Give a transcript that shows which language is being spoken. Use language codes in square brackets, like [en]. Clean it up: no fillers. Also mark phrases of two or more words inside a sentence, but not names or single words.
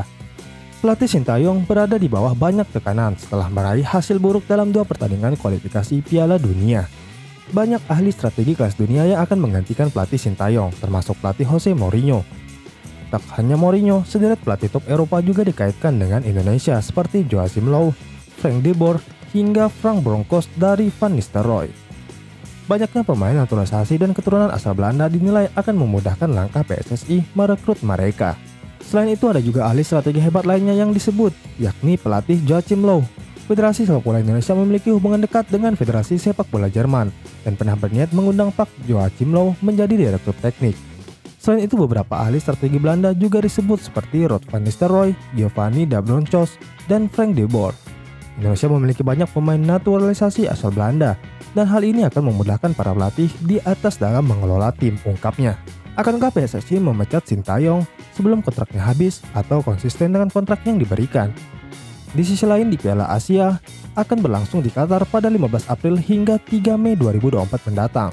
[id] Pelatih Sintayong berada di bawah banyak tekanan setelah meraih hasil buruk dalam 2 pertandingan kualifikasi Piala Dunia. Banyak ahli strategi kelas dunia yang akan menggantikan pelatih Sintayong, termasuk pelatih Jose Mourinho. Tak hanya Mourinho, sederet pelatih top Eropa juga dikaitkan dengan Indonesia seperti Joachim Low, Frank de Boer, hingga Frank Bronkhorst dari Van Nistelrooy. Banyaknya pemain naturalisasi dan keturunan asal Belanda dinilai akan memudahkan langkah PSSI merekrut mereka. Selain itu ada juga ahli strategi hebat lainnya yang disebut, yakni pelatih Joachim Low. Federasi Sepak Bola Indonesia memiliki hubungan dekat dengan Federasi Sepak Bola Jerman dan pernah berniat mengundang Pak Joachim Low menjadi direktur teknik. Selain itu beberapa ahli strategi Belanda juga disebut seperti Ruud van Nistelrooy, Giovanni da Bronkhorst, dan Frank de Boer. Indonesia memiliki banyak pemain naturalisasi asal Belanda dan hal ini akan memudahkan para pelatih di atas dalam mengelola tim, ungkapnya. Akankah PSSI memecat Sintayong sebelum kontraknya habis atau konsisten dengan kontrak yang diberikan? Di sisi lain, di Piala Asia akan berlangsung di Qatar pada 15 April hingga 3 Mei 2024 mendatang.